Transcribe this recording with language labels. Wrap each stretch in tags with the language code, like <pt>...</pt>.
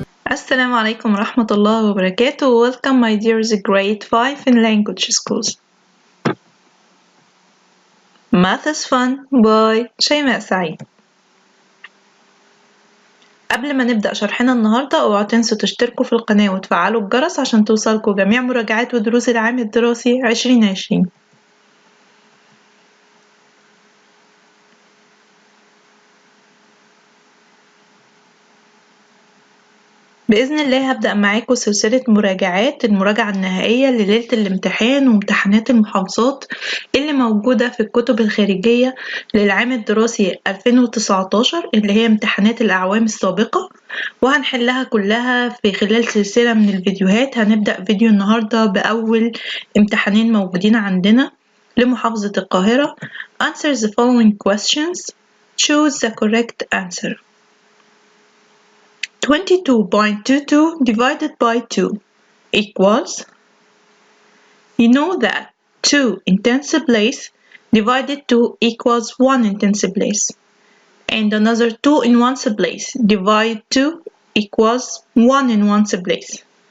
<ar>السلام عليكم ورحمة الله وبركاته.</ar> <en>Welcome my dears grade 5 in language schools. Math is fun by شيماء سعيد.</en> <ar>قبل ما نبدأ شرحنا النهاردة اوعوا تنسوا تشتركوا في القناة وتفعلوا الجرس عشان توصلكوا جميع مراجعات ودروس العام الدراسي 2020. بإذن الله هبدأ معاكم سلسلة مراجعات المراجعة النهائية لليلة الامتحان وامتحانات المحافظات اللي موجودة في الكتب الخارجية للعام الدراسي 2019 اللي هي امتحانات الأعوام السابقة، وهنحلها كلها في خلال سلسلة من الفيديوهات. هنبدأ فيديو النهاردة بأول امتحانين موجودين عندنا لمحافظة القاهرة.</ar> <en>Answer the following questions. Choose the correct answer. 22.22 divided by 2 equals, you know that 2 in tens place divided 2 equals 1 in tens place, and another 2 in ones place divide 2 equals 1 in ones place.</en>